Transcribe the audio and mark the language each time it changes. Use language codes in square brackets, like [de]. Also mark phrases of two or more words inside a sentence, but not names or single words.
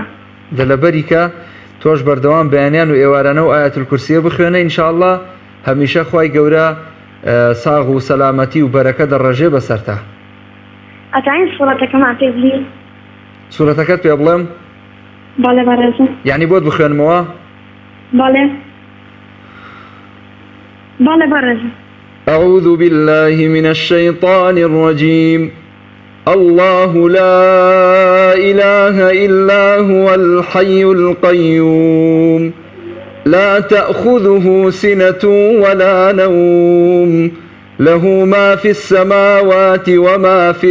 [ckb] دەلەبەری کە تۆش بەردەوام بەیانیان و ئێوارانە و ئایەتل کورسیە بخوێنە ئینشاءڵڵا هەمیشە خوای گەورە ساغ و سەلامەتی و بەرەکە دەڕەژێ بەسەرتا. ئەتاین سوورەتەکەمان پێ بڵێ. سوورەتەکەت پێ بڵێم؟ بەڵێ بەڕێزم. یعنی بۆت بخوێنمەوە؟ بەڵێ. بەڵێ بەڕێزم. [ar] أعوذ بالله من الشيطان الرجيم الله لا إله إلا هو الحي القيوم لا تأخذه سنة ولا نوم له ما في السماوات وما في